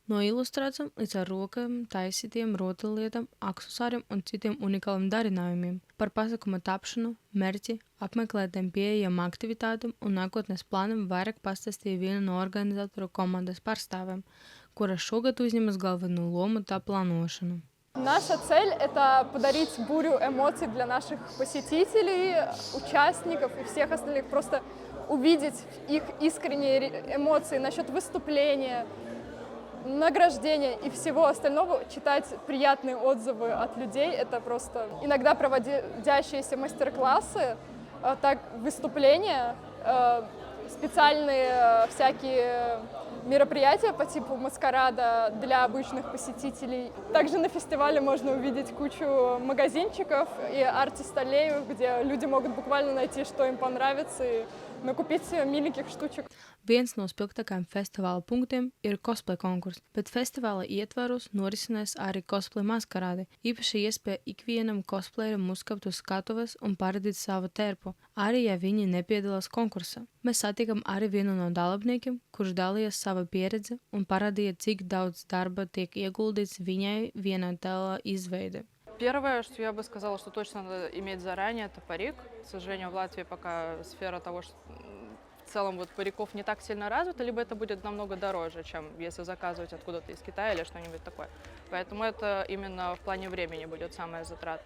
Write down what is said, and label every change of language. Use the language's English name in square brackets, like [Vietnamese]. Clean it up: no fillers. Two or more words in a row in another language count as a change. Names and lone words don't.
[Latvian] No ilustrācijām līdz ar rokām taisītiem rotaļlietām, aksesuāriem un citiem unikāliem darinājumiem. Par pasākuma tapšanu, mērķi, apmeklētājiem pieejamām aktivitātēm un nākotnes plāniem vairāk pastāstīja viena no organizatoru komandas pārstāvēm, kura šogad uzņemas galveno lomu tā планошину. [Russian] Наша цель – это подарить бурю эмоций для наших посетителей, участников и всех остальных. Просто увидеть их искренние эмоции насчет выступления, награждения и всего остального, читать приятные отзывы от людей. Это просто иногда проводящиеся мастер-классы, так выступления, специальные всякие мероприятия по типу маскарада для обычных посетителей. Также на фестивале можно увидеть кучу магазинчиков и артист-аллею, где люди могут буквально найти, что им понравится, и накупить миленьких штучек. [Latvian] Viens no spilgtākajiem festivāla punktiem ir cosplay konkurss, bet festivāla ietvaros norisinās arī cosplay maskarādi, īpaši iespēja ikvienam cosplayeram uzkāpt uz skatuves un parādīt savu terpu, arī ja viņi nepiedalās konkursā. Mēs satikam arī vienu no dalībniekiem, kurš dalījās savu pieredzi un parādīja, cik daudz darba tiek ieguldīts viņai vienā tēlā izveide. [Russian] Первое, что я бы сказала, что точно надо иметь заранее, это парик. К сожалению, в Латвии пока сфера того, что в целом вот париков не так сильно развита, либо это будет намного дороже, чем если заказывать откуда-то из Китая или что-нибудь такое. Поэтому это именно в плане времени будет самое затратное.